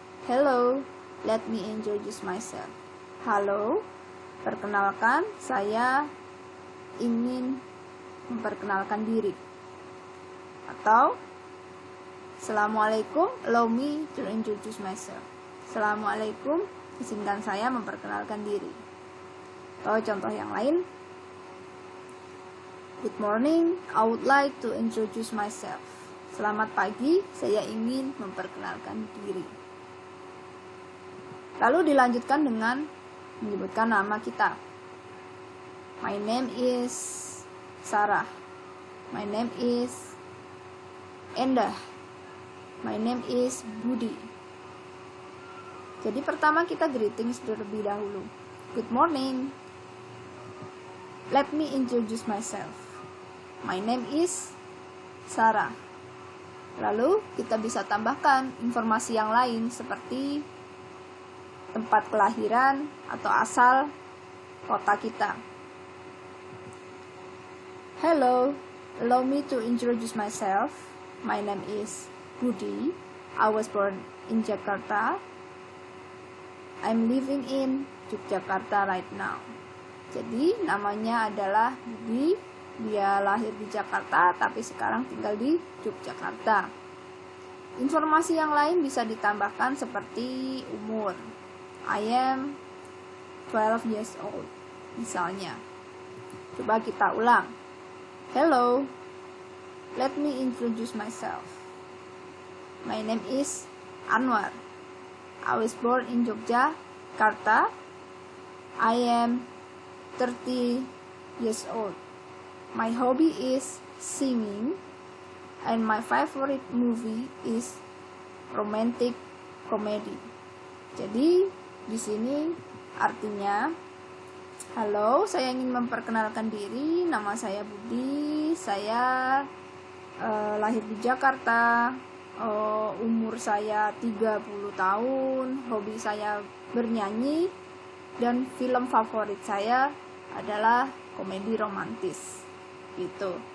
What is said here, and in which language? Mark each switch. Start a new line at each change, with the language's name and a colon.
English: Hello, let me introduce myself.
Indonesian: Halo, perkenalkan, saya ingin memperkenalkan diri.
English: Atau Assalamualaikum, allow me to introduce myself.
Indonesian: Assalamualaikum, izinkan saya memperkenalkan diri. Atau contoh yang lain,
English: good morning, I would like to introduce myself.
Indonesian: Selamat pagi, saya ingin memperkenalkan diri. Lalu dilanjutkan dengan menyebutkan nama kita.
English: My name is Sarah. My name is Endah. My name is Budi.
Indonesian: Jadi pertama kita greetings terlebih dahulu.
English: Good morning. Let me introduce myself. My name is Sarah.
Indonesian: Lalu kita bisa tambahkan informasi yang lain seperti tempat kelahiran atau asal kota kita.
English: Hello, allow me to introduce myself. My name is Budi. I was born in Jakarta. I'm living in Yogyakarta right now.
Indonesian: Jadi namanya adalah Budi. Dia lahir di Jakarta tapi sekarang tinggal di Yogyakarta. Informasi yang lain bisa ditambahkan seperti umur.
English: I am 12 years old
Indonesian: misalnya. Coba kita ulang.
English: Hello, let me introduce myself. My name is Anwar. I was born in Yogyakarta. I am 30 years old. My hobby is singing, and my favorite movie is romantic comedy. Jadi
Indonesian: Di sini artinya, halo, saya ingin memperkenalkan diri, nama saya Budi, saya lahir di Jakarta, umur saya 30 tahun, hobi saya bernyanyi, dan film favorit saya adalah komedi romantis gitu.